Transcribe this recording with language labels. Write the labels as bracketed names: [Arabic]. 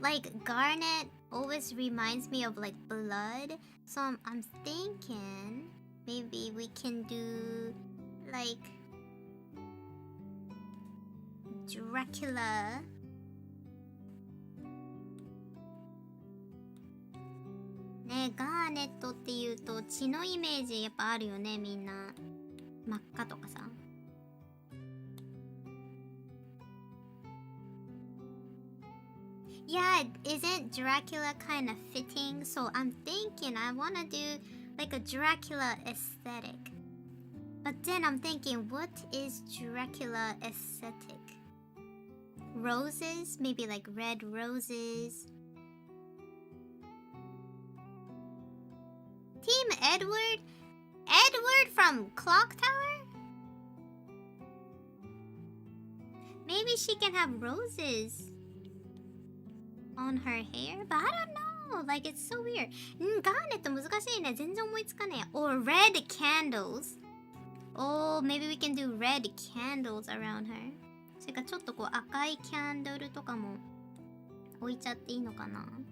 [English] Like garnet always reminds me of like blood. So I'm thinking maybe we can do like Dracula. [Japanese] ね、ガーネットっていうと血のイメージやっぱあるよね、みんな。真っ赤とかさ。 [English] Yeah, isn't Dracula kind of fitting? So I'm thinking I want to do like a Dracula aesthetic. But then I'm thinking, what is Dracula aesthetic? Roses? Maybe like red roses. Team Edward? Edward from Clock Tower? Maybe she can have roses on her hair, but I don't know. Like it's so weird. [Japanese] ガーネット難しいね。全然思いつかねえ。 [English] Or red candles. Oh, maybe we can do red candles around her. [Japanese] それかちょっとこう赤いキャンドルとかも置いちゃっていいのかな。